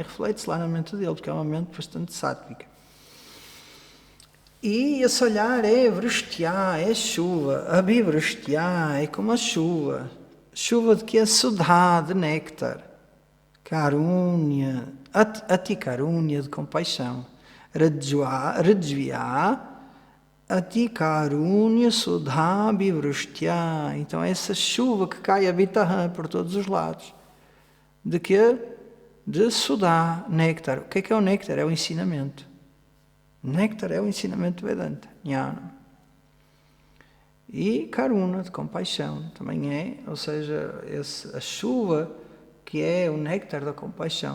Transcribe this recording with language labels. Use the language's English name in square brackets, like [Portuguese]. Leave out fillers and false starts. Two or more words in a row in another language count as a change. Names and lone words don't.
[Portuguese] Reflete-se lá na mente dele, porque é uma mente bastante sátvica. E esse olhar é vrushtya, é chuva. Abhivrushtya é como a chuva. Chuva de que é sudha, de néctar. [Sanskrit] Karunya, atikarunya, [Portuguese] de compaixão. [Sanskrit] Rajvya, atikarunya, sudha, abhivrushtya. [Portuguese] Então é essa chuva que cai a Vitahan por todos os lados. De quê? De sudha, néctar. O que é o néctar? É o ensinamento. Néctar é o ensinamento Vedanta, Jnana. E Karuna, de compaixão, também é, ou seja, a chuva que é o néctar da compaixão.